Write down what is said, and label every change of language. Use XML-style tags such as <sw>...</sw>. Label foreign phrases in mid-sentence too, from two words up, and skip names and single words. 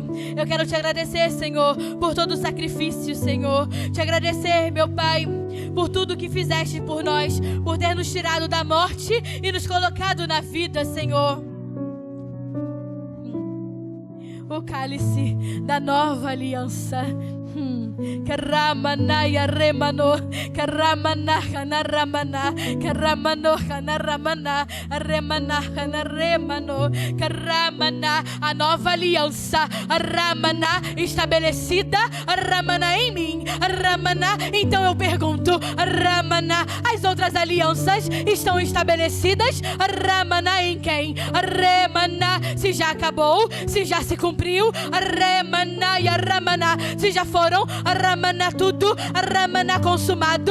<pt>Eu quero te agradecer, Senhor, por todo o sacrifício, Senhor. Te agradecer, meu Pai, por tudo que fizeste por nós, por ter nos tirado da morte e nos colocado na vida, Senhor. O cálice da nova aliança. Karamanaya remano, karamana hanaramana, karamano hanaramana, remana hanaremano, karamana, a nova aliança, ramana, estabelecida, ramana em mim, ramana. Então eu pergunto, ramana, as outras alianças estão estabelecidas, ramana em quem? Remana, se já acabou, se já se cumpriu, remana e ramana, se já foram, ramana tudo, ramana consumado,</pt>